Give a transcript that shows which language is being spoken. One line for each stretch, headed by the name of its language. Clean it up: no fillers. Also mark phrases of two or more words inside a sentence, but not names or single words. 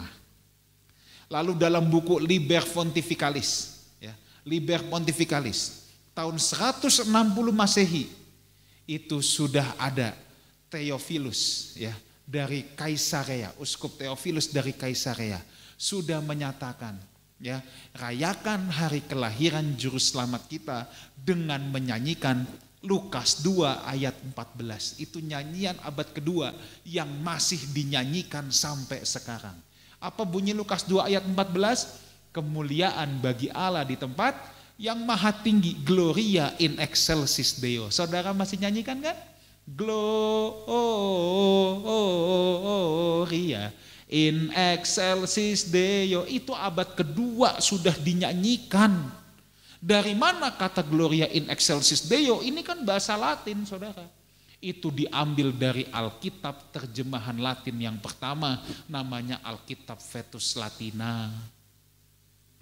Indonesian: Lalu dalam buku Liber Pontificalis, ya, Liber Pontificalis, tahun 160 Masehi itu sudah ada Theophilus, ya, dari Kaisarea, Uskup Theophilus dari Kaisarea sudah menyatakan, ya, rayakan hari kelahiran juru selamat kita dengan menyanyikan Lukas 2 ayat 14. Itu nyanyian abad kedua yang masih dinyanyikan sampai sekarang. Apa bunyi Lukas 2 ayat 14? Kemuliaan bagi Allah di tempat yang maha tinggi,
Latin: Gloria in excelsis Deo.
Indonesian: Saudara masih nyanyikan kan?
Latin: Gloria in excelsis Deo.
Indonesian: Itu abad kedua sudah dinyanyikan. Dari mana kata
Latin: Gloria in excelsis Deo?
Indonesian: Ini kan bahasa Latin saudara. Itu diambil dari Alkitab terjemahan Latin yang pertama, namanya Alkitab Vetus Latina.